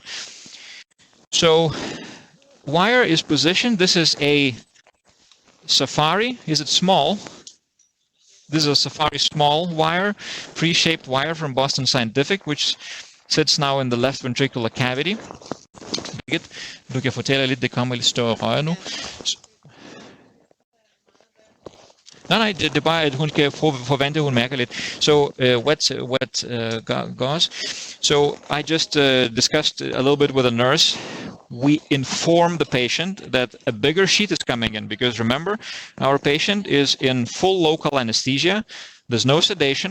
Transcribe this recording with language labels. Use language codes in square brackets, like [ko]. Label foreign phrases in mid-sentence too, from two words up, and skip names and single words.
[en] So wire is positioned. This is a Safari. Is it small? This is a Safari small wire, pre-shaped wire from Boston Scientific, which sits now in the left ventricular cavity. [da] Du kan fortælle lidt, det kommer lidt større rør nu. Nej, det er bare, at hun skal forvente, hun mærker lidt. [en] So, wet gauze. So, I just discussed a little bit with a nurse. We inform the patient that a bigger sheet is coming in, because remember, our patient is in full local anesthesia. There's no sedation.